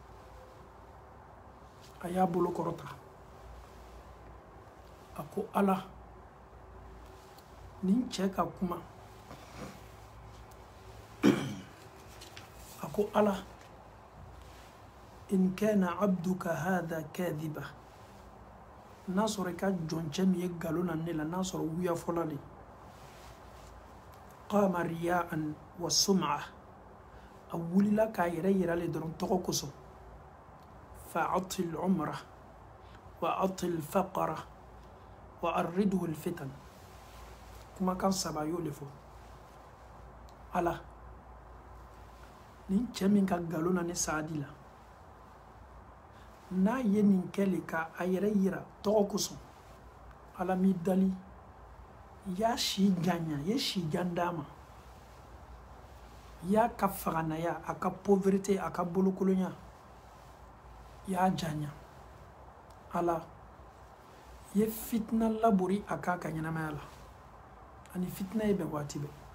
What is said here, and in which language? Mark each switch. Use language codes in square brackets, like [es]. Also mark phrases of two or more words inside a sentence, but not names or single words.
[bm] a y'a bolo kɔrɔta a ko Ala nin cɛ ka kuma a ko Ala [ar] إن كان عبدك هذا كاذبا [bm] n'a sɔrɔ i ka jɔncɛ min ye nkalon na ne la n'a sɔrɔ wuya fɔlɔ de [ar] قام رياء وسمعة [bm] a wulila k'a yɛrɛ yira le dɔrɔn tɔgɔ kosɔn [ar] فأطل العمر وأطل الفقر وعرضه للفتن [bm] kumakan saba y'o de fɔ Ala nin cɛ min ka nkalon na ne Saadi la n'a ye nin kɛle ka a yɛrɛ yira tɔgɔ kosɔn Ala m'i dali i y'a si janya i ye si jan d'a ma i y'a ka faganaya a ka pauvreté a ka bolokolonya i y'a janya Ala i ye fitina labori a k'a ka ɲɛnamaya la ani fitina ye bɛn waati bɛɛ